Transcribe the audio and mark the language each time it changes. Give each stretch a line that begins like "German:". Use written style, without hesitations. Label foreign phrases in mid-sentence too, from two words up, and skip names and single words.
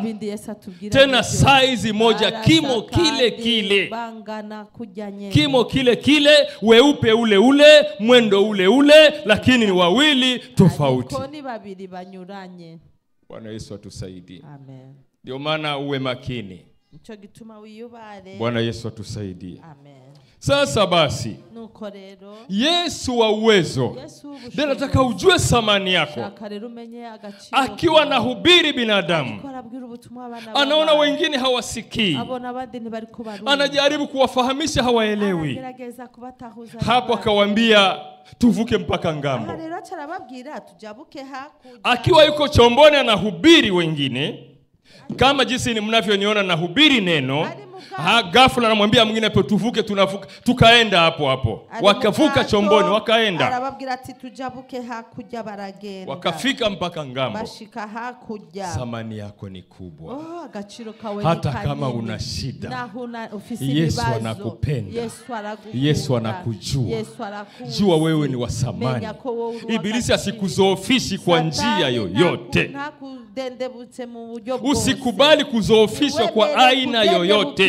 Swahili: Tena size moja, kimo kile kile. Kimo kile kile, weupe ule, mwendo ule, lakini ni wawili tofauti. Bwana Yesu atusaidie. Amen. Ndio maana uwe makini.
Rundi: Nico gituma wiyubare.
Swahili: Bwana Yesu atusaidie. Amen. Sasa basi,
Rundi: Nuko rero
Swahili: Yesu wa uwezo, ndio nataka ujue thamani yako. Akiwa anahubiri binadamu, anaona wengine hawasikii, anajaribu kuwafahamisha hawaelewi. Hapo akawaambia tuvuke mpaka ngambo. Akiwa yuko chomboni anahubiri wengine, kama jinsi mnavyoniona nahubiri neno, ghafla anamwambia mwingine tuvuke, tunavuka, tukaenda hapo. Wakavuka chomboni wakaenda.
Rundi: Arababwira ati tujabuke hakurya baragenda.
Swahili: Wakafika mpaka ngambo.
Rundi: Bashika hakurya.
Swahili: Thamani yako ni kubwa.
Rundi: Agaciro kawe
Swahili: hata kama una shida. Yesu anakupenda. Yesu anakujua. Jua wewe ni wa thamani. Ibilisi asikuzofishi kwa njia yoyote. Usikubali kuzoofishwa kwa aina yoyote.